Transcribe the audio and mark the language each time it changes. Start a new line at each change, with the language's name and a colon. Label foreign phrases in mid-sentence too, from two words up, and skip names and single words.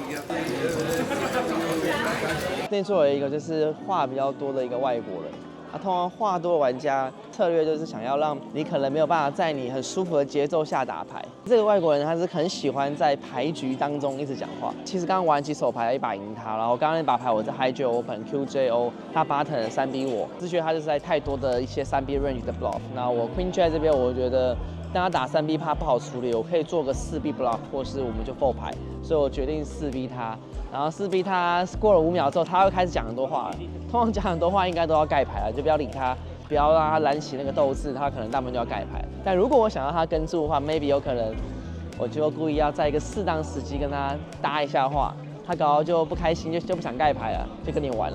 Chinese: 那作為一個就是話比較多的一個外國人，通常話多的玩家策略就是想要讓你可能沒有辦法在你很舒服的節奏下打牌。這個外國人他是很喜歡在牌局當中一直講話。其實剛剛玩幾手牌，一把贏他，然後剛剛那把牌我在
English: Highj Open QJO，
Chinese: 他button 3B 我，是覺得他就是在太多的一些3B range 的 bluff。那我
English: Queen Jack
Chinese: 這邊我覺得。但他打3B 怕不好處理，我可以做個4B block， 或是我們就 fold 牌，所以我決定4B 他。然後4B 他過了5秒之後，他會開始講很多話了。通常講很多話應該都要蓋牌了，就不要理他，不要讓他燃起那個鬥志，他可能大部分就要蓋牌。但如果我想要他跟住的話 ，maybe 有可能我就故意要在一個適當時機跟他搭一下話，他搞到就不開心，就不想蓋牌了，就跟你玩了。